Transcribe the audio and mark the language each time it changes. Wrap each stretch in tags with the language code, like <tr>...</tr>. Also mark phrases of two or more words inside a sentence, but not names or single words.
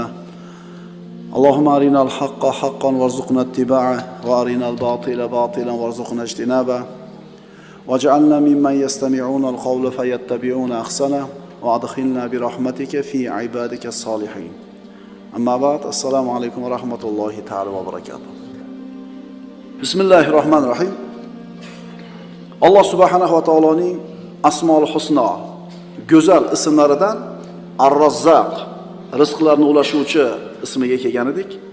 <ar>اللهم أرنا الحق حقا وارزقنا اتباعه وأرنا الباطل باطلا وارزقنا اجتنابه. واجعلنا ممن يستمعون القول فيتبعون أحسنه وأدخلنا برحمتك في عبادك الصالحين. أما بعد, السلام عليكم ورحمة الله تعالى وبركاته.</ar> <uz>Bismillahirrohmanirrohim. Alloh subhanahu va taoloning</uz> <ar>الأسماء الحسنى,</ar> <uz>go'zal ismlaridan Ar-Razzaq, rizqlarni ulashuvchi ismiga kelgan edik.</uz>